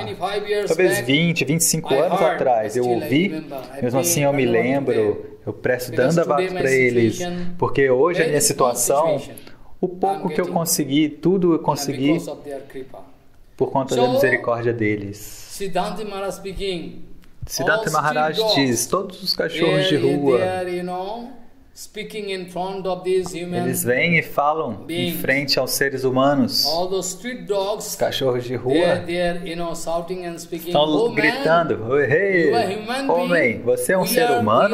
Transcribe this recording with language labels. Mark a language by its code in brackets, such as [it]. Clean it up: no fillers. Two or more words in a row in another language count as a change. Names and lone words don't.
[pt] Talvez 20, 25 anos atrás eu ouvi, mesmo assim eu me lembro, eu presto Dandavat para eles, porque hoje a minha situação, o pouco que eu consegui, tudo eu consegui por conta da misericórdia deles. [en] Siddhanta Maharaj speaking. [pt] Siddhanta Maharaj diz, todos os cachorros de rua, eles vêm e falam em frente aos seres humanos. Os cachorros de rua estão gritando, "Hey, homem, você é um ser humano?